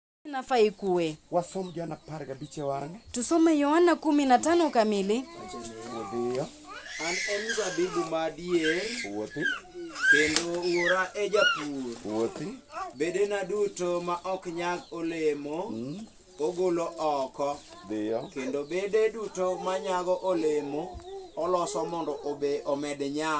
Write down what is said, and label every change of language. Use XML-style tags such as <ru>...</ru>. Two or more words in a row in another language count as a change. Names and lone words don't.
<sw>nafai kuwe.</sw> <luo>Wasom Yohana 15 wange.</luo> <sw>Tusome Yohana 15 kamili. Ndio.</sw> <luo>An en zabibu madier. Wuothi. Kendo ng'ura e japur. Wuothi. Bedena duto ma ok nyag olemo. Ogolo oko.</luo> <sw>Ndio.</sw> <luo>Kendo bede duto ma nyago olemo oloso mondo omed nyak.</luo>